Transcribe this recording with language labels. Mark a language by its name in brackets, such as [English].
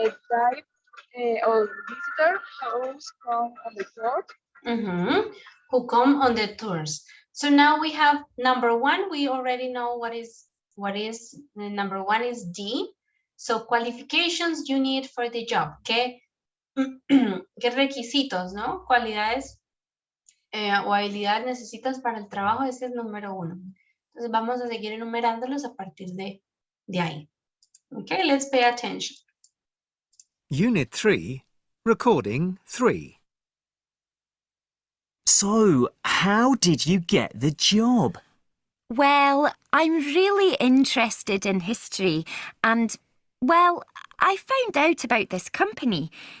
[English] Type of visitor who's come on the tour. Who come on the tours. So now we have number one. We already know what is number one is D. So qualifications you need for the job. [Spanish] ¿Qué requisitos, no? Cualidades o habilidades necesitas para el trabajo. Ese es número uno. Entonces vamos a seguir enumerándolos a partir de ahí. [English] Okay, let's pay attention. Unit 3, Recording 3. So, how did you get the job? Well, I'm really interested in history and, well, I found out about this company.